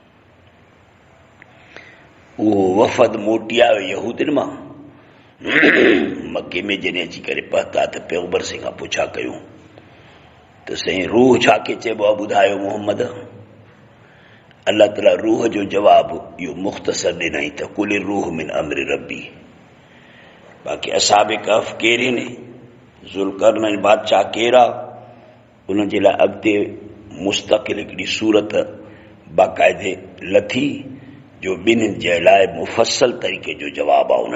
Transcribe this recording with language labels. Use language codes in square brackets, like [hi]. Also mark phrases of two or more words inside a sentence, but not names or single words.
[sd] उहो वफ़द मोटी आयो यहूदियुनि मां मके में जॾहिं अची करे पहुता त पैगंबर से खां पुछा कयूं त साईं रूह छा खे चइबो आहे ॿुधायो मोहम्मद। अल्लाह ताला रूह जो जवाबु इहो मुख़्तसर ॾिनई त [ar] قل الروح من أمر ربي. [sd] बाक़ी असहाब कहफ केरु आहिनि, ज़ुल्करनैन बादशाह केरु आहे, उन जे लाइ अॻिते मुस्तक़िल हिकिड़ी सूरत बाक़ाइदे लथी जो ॿिन्हिनि जे लाइ मुफ़स्सल तरीक़े जो जवाबु आहे।